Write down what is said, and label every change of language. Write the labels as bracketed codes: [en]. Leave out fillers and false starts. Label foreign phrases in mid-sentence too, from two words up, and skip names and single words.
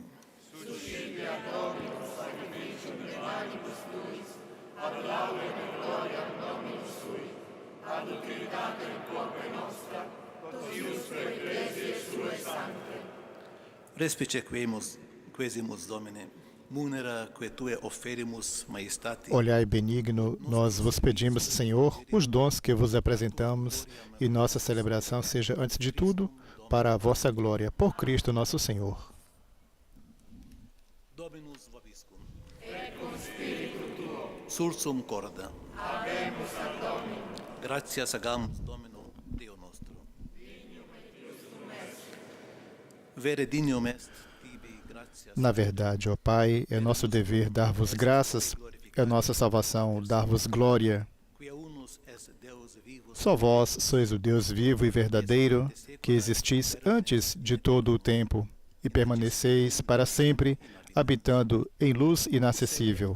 [la] Suscipia Dominus sacrificium de manibus tuis, ad laudem et gloriam Dominus sui, ad utilitatem corpoe nostra, totiusque ecclesiae suae sanctae. Respice quesimus Domine, munera que tue oferimus majestate. [pt] Olhai benigno, nós vos pedimos, Senhor, os dons que vos apresentamos, e nossa celebração seja, antes de tudo, para a vossa glória, por Cristo nosso Senhor. [la] Dominus vobiscum. Et cum spiritu tuo. Sursum corda. Habemus ad Domino. Gratias agamus Domino, Deo nostro. Dignum et justum est. Vere dignum est. [pt] Na verdade, ó Pai, é nosso dever dar-vos graças, é nossa salvação dar-vos glória. Só vós sois o Deus vivo e verdadeiro, que existis antes de todo o tempo, e permaneceis para sempre, habitando em luz inacessível.